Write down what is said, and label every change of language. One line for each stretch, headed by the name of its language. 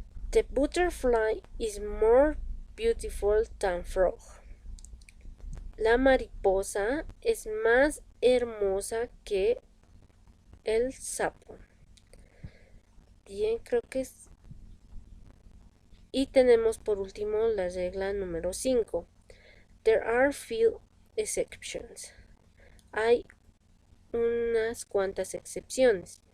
English: The butterfly is more beautiful than frog.
Spanish: La mariposa es más hermosa que el sapo. Bien, creo que es. Y tenemos por último la regla número 5.
English: There are few exceptions.
Spanish: Hay unas cuantas excepciones.